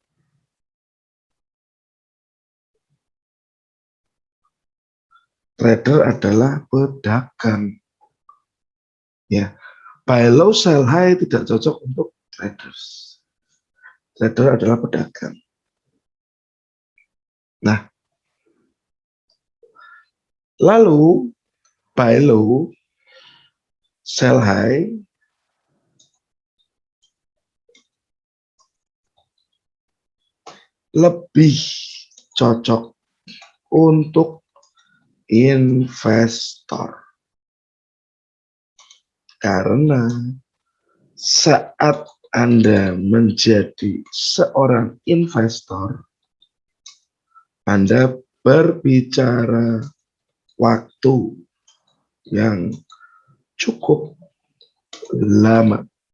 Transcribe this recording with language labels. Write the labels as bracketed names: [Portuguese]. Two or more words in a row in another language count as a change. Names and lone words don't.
[Indonesian] Trader adalah pedagang. Ya, [English] buy low sell high [Indonesian] tidak cocok untuk traders. Trader adalah pedagang. Nah, lalu [English] buy low sell high [Indonesian] lebih cocok untuk investor. Karena saat Anda menjadi seorang investor, Anda berbicara waktu yang cukup lama.